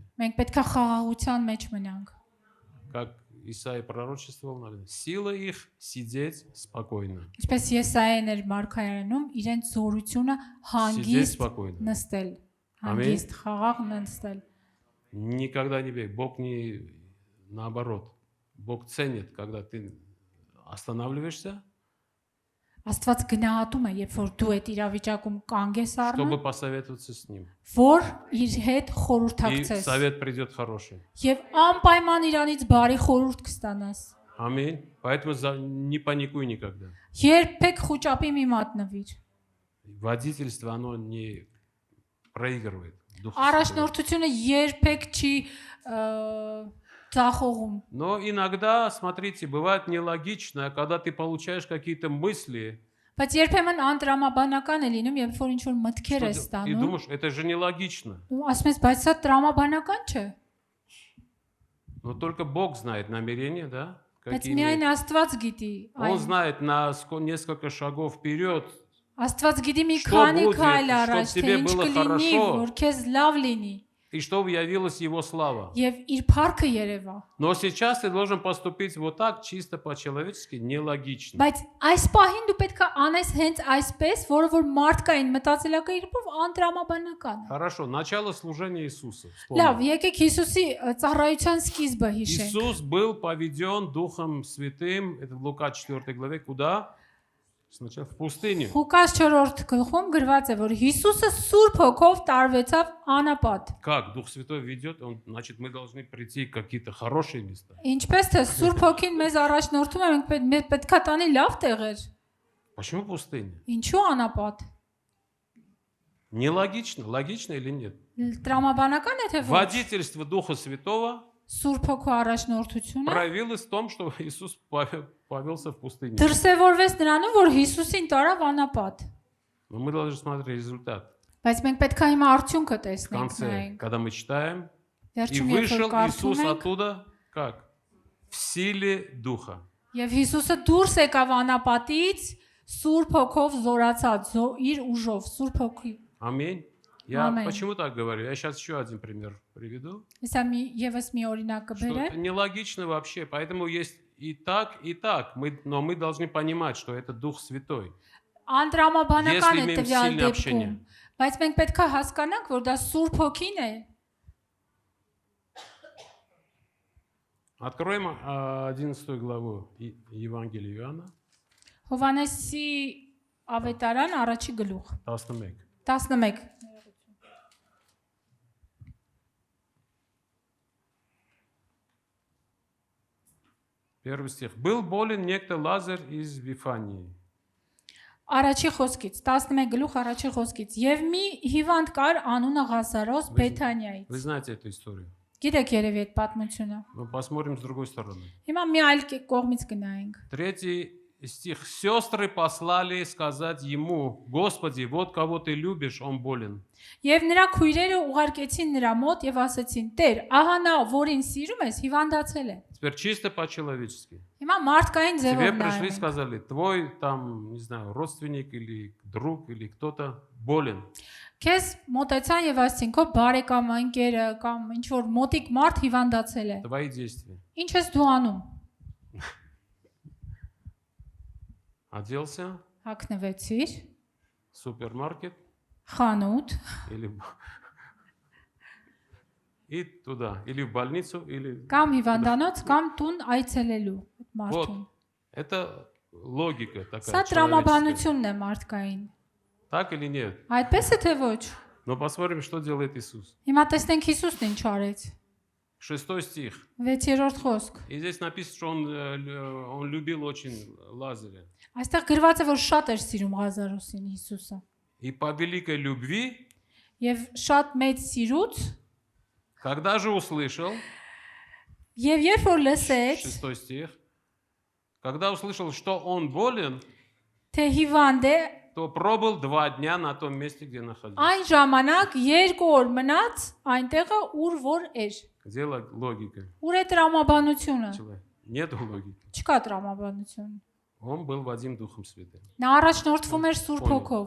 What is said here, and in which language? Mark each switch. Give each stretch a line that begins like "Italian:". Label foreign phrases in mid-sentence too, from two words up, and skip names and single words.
Armenian: մենք պետք է խաղաղության մեջ մնանք։
Russian: Как Исаия пророчествовал, наверное, сила их сидеть спокойно.
Armenian: Ինչպես Եսայեն էր Մարգարենում, իրենց զորությունը
Russian: Сидеть
Armenian: հանգիստ
Russian: спокойно.
Armenian: նստել, Ամեն։ հանգիստ խաղաղ նստել։
Russian: Никогда не бей. Бог не наоборот. Бог ценит, когда ты останавливаешься,
Armenian: Աստված գնահատում է, երբ որ դու այդ իրավիճակում կանգես առնում,
Russian: чтобы посоветоваться с Ним.
Armenian: որ իր հետ
Russian: И
Armenian: խորհրդակցես
Russian: совет придет хороший.
Armenian: եւ անպայման իրանից բարի խորհուրդ կստանաս։
Russian: Аминь. Поэтому не паникуй никогда.
Armenian: Երբեք խոճապի մի մատնվիր։
Russian: Водительство, оно не проигрывает. Дух Святой.
Armenian: Առաջնորդությունը երբեք չի ծախողում։
Russian: Но иногда, смотрите, бывает нелогично, когда ты получаешь какие-то мысли,
Armenian: Բայց երբեմն անտրամաբանական է լինում, երբ որ ինչ-որ մտքեր է
Russian: и
Armenian: ստանում,
Russian: думаешь, это же нелогично.
Armenian: ու ասում ես, բայց սա տրամաբանական չէ։
Russian: Но только Бог знает намерения, да?
Armenian: Բայց
Russian: Какие
Armenian: միայն
Russian: имеет.
Armenian: Աստված գիտի
Russian: Он
Armenian: այն։
Russian: знает на несколько шагов вперед.
Armenian: Աստված գիտի մի
Russian: Что
Armenian: քանի
Russian: будет,
Armenian: քայլ
Russian: чтоб
Armenian: առաջ, թե
Russian: тебе
Armenian: ինչ
Russian: было
Armenian: կլինի,
Russian: хорошо.
Armenian: որ քեզ լավ լինի,
Russian: И чтобы явилась Его слава.
Armenian: եւ իր փառքը երևա։
Russian: Но сейчас ты должен поступить вот так, чисто по-человечески, нелогично.
Armenian: Բայց այս պահին դու պետք է անես հենց այսպես, որը որ մարդկային մտածելակերպով անտրամաբանական է։
Russian: Хорошо, начало служения Иисуса.
Armenian: Լավ,
Russian: Вспомни.
Armenian: եկեք Հիսուսի ծառայության սկիզբը հիշենք։
Russian: Иисус был поведен Духом Святым, это в Лука 4 главе, куда? Сначала в пустыню.
Armenian: Ղուկաս 4-րդ գլխում գրված է, որ Հիսուսը Սուրբ Հոգով տարվեցավ անապատ։
Russian: Как Дух Святой ведет, значит, мы должны прийти в какие-то хорошие места.
Armenian: Ինչպես թե Սուրբ Հոգին մեզ առաջնորդում է, մենք պետք է տանի լավ տեղեր։
Russian: Почему пустыня?
Armenian: Ինչու անապատ։
Russian: Нелогично, логично или нет?
Armenian: Տրամաբանական է թե ոչ։
Russian: Водительство Духа Святого
Armenian: Սուրբ Հոգու առաջնորդությունը
Russian: проявилось в том, что Иисус повелся в пустыне.
Armenian: դրսևորվեց նրանում, որ Հիսուսին տարավ անապատ։
Russian: Но мы должны смотреть результат.
Armenian: Բայց մենք պետք է հիմա արդյունքը
Russian: В
Armenian: տեսնենք
Russian: конце,
Armenian: նայենք։
Russian: когда мы читаем, и
Armenian: Վերջում երբ
Russian: вышел
Armenian: որ կարդում
Russian: Иисус
Armenian: ենք,
Russian: оттуда, как? В силе Духа.
Armenian: եւ Հիսուսը դուրս եկավ անապատից Սուրբ Հոգով զորացած, իր ուժով, Սուրբ Հոգի։
Russian: Аминь. Я Аминь. почему так говорю? Я сейчас еще один пример приведу.
Armenian: Հեսա եւս մի օրինակ
Russian: Что
Armenian: կբերեմ։
Russian: это нелогично вообще. Поэтому есть и так, и так. Но мы должны понимать, что это Дух Святой.
Armenian: Անդրամաբանական
Russian: Если
Armenian: է
Russian: имеем
Armenian: տվյալ
Russian: сильное
Armenian: դեպքում,
Russian: общение.
Armenian: բայց մենք պետք է հասկանանք, որ դա Սուրբ Հոգին է։
Russian: Откроем 11 главу Евангелия Иоанна,
Armenian: Հովանեսի ավետարան առաջի գլուխ 11. 11
Russian: Первый стих. Был болен некто Лазарь из Вифании.
Armenian: Առաջի խոսքից 11 գլուխ առաջի խոսքից եւ մի հիվանդ կար անունը Ղազարոս
Russian: Вы
Armenian: Բեթանիայից։
Russian: знаете эту историю.
Armenian: Գիտեք երևի այդ պատմությունը։
Russian: Но посмотрим с другой стороны.
Armenian: Հիմա մի այլ կողմից գնայինք։
Russian: Третий стих. Сестры послали сказать ему: Господи, вот кого ты любишь, он болен.
Armenian: Եվ նրա քույրերը ուղարկեցին нրա մոտ եւ ասացին. Տեր, ահա նա, որին սիրում ես, հիվանդացել է։
Russian: Теперь чисто по-человечески.
Armenian: Հիմա մարդկային
Russian: Тебе
Armenian: ձևով
Russian: пришли и
Armenian: նայենք։
Russian: сказали: твой там, не знаю, родственник или друг или кто-то болен.
Armenian: Քեզ մոտեցան եւ ասեցին, քո բարեկամը, ընկերը կամ ինչ որ մոտիկ մարդ հիվանդացել է։
Russian: Твои действия.
Armenian: Ինչ ես դու անում։
Russian: Оделся,
Armenian: Հակնվեցիր,
Russian: супермаркет
Armenian: խանութ,
Russian: или и туда, или в больницу, или...
Armenian: կամ հիվանդանոց, կամ տուն այցելելու այդ մարդուն։
Russian: Вот, это логика такая
Armenian: Սա
Russian: человеческая.
Armenian: տրամաբանությունն է մարդկային։
Russian: Так или нет?
Armenian: Այդպես է թե ոչ։
Russian: Но посмотрим, что делает Иисус.
Armenian: Հիմա տեսնենք Հիսուսն ինչ արեց։
Russian: 6 стих.
Armenian: 6-րդ խոսք։
Russian: И здесь написано, что он любил очень Лазаря.
Armenian: Այստեղ գրված է, որ շատ էր սիրում Ղազարոսին Հիսուսը։
Russian: И по великой любви,
Armenian: Եվ շատ մեծ սիրուց,
Russian: когда же услышал,
Armenian: եւ երբ որ լսեց,
Russian: 6 стих, когда услышал, что он болен,
Armenian: թե հիվանդ է,
Russian: кто пробыл 2 дня на том месте, где находился.
Armenian: Այն ժամանակ 2 օր մնաց այնտեղը, ուր որ էր։
Russian: Где логика?
Armenian: Ուր է տրամաբանությունը։
Russian: Нет логики.
Armenian: Չկա տրամաբանություն։
Russian: Он был Вадим Духом Святым.
Armenian: Նա առաջնորդվում էր Սուրբ Հոգով։